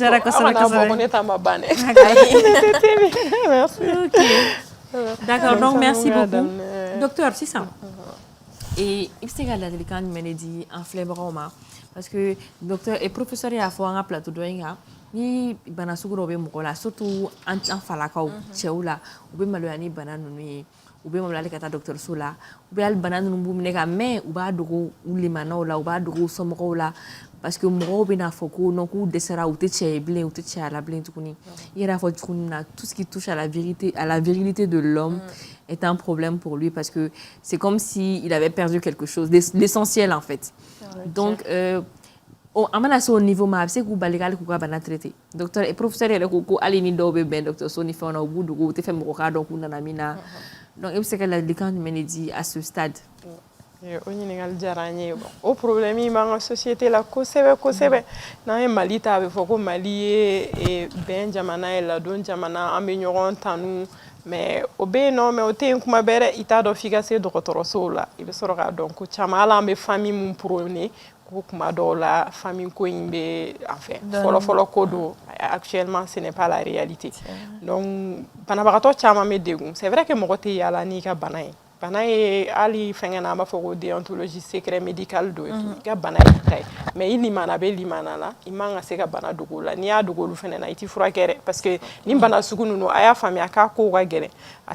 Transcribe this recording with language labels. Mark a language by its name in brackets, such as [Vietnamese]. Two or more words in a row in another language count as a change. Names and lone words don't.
[Bambara] jara kosɛbɛ bɔ ko ne ta ma ban dɛ. [French] Merci. D'accord, donc merci beaucoup. [Bambara] Docteur, sisan i bɛ se ka ladilikan jumɛn de di an filɛbagaw ma [French] parce que docteur et professeur [Bambara] y'a fɔ an ka plateau dɔ in kan ni bana sugu dɔw bɛ mɔgɔ la surtout an falakaw cɛw la u bɛ maloya ni bana ninnu ye u bɛ maloya hali ka taa dɔgɔtɔrɔso la u bɛ hali bana ninnu b'u minɛ ka mɛn u b'a dogo u limanaw la u b'a dogo u somɔgɔw la [French] parce que [Bambara] mɔgɔw bɛna fɔ ko non k'u dɛsɛra u tɛ cɛ ye bilen u tɛ cɛya la bilen tuguni i yɛrɛ y'a fɔ cogo min na [French] tout ce qui touche à la virilité de l'homme est un problème pour lui parce que c'est comme si il avait perdu quelque chose l'essentiel en fait donc [Bambara] an mana se o niveau ma a bɛ se k'u bali k'ale k'u ka bana traité [French] docteur et professeur [Bambara] yɛrɛ ko hali ni dɔw bɛ bɛn dɔgɔtɔrɔso ni fɛnw na u b'u dogo u tɛ fɛ mɔgɔ k'a dɔn k'u nana min na [French] Donc, est-ce que la décante dit à ce stade? [Bambara] O ɲininkali diyara an ye o problème in b'an ka société la kosɛbɛ kosɛbɛ n'an ye Mali ta a bɛ fɔ ko Mali ye bɛn jamana ye ladon jamana an bɛ ɲɔgɔn tanu mais o bɛ yen nɔ mais o tɛ yen kuma bɛɛ dɛ i t'a dɔn f'i ka se dɔgɔtɔrɔsow la i bɛ sɔrɔ k'a dɔn ko caman hali an bɛ famille mun prôné ko kuma dɔw la famille ko in bɛ enfin fɔlɔfɔlɔ ko don [French] actuellement ce n'est pas la réalité donc [Bambara] banabagatɔ caman bɛ degun [French] c'est vrai que [Bambara] mɔgɔ tɛ yaala n'i ka bana ye bana ye hali fɛngɛ na an b'a fɔ ko [French] déontologie secret médical [Bambara] do i ka bana ye ta ye mais i limana bɛ limana la i man ka se ka bana dogo la n'i y'a dogo olu fɛnɛ na i tɛ furakɛ dɛ [French] parce que [Bambara] ni bana sugu ninnu a y'a faamuya k'a kow ka gɛlɛn a